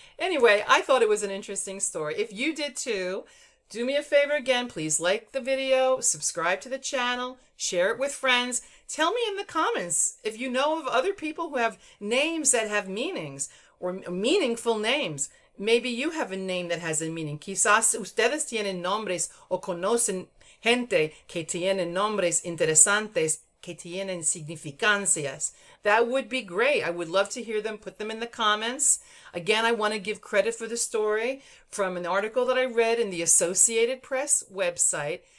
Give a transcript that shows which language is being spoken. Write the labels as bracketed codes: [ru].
[en] Anyway, I thought it was an interesting story. If you did too, do me a favor again, please like the video, subscribe to the channel, share it with friends. Tell me in the comments if you know of other people who have names that have meanings or meaningful names. Maybe you have a name that has a meaning. [es] Quizás ustedes tienen nombres o conocen gente que tienen nombres interesantes, que tienen significancias. [en] That would be great. I would love to hear them. Put them in the comments. Again, I want to give credit for the story from an article that I read in the Associated Press website.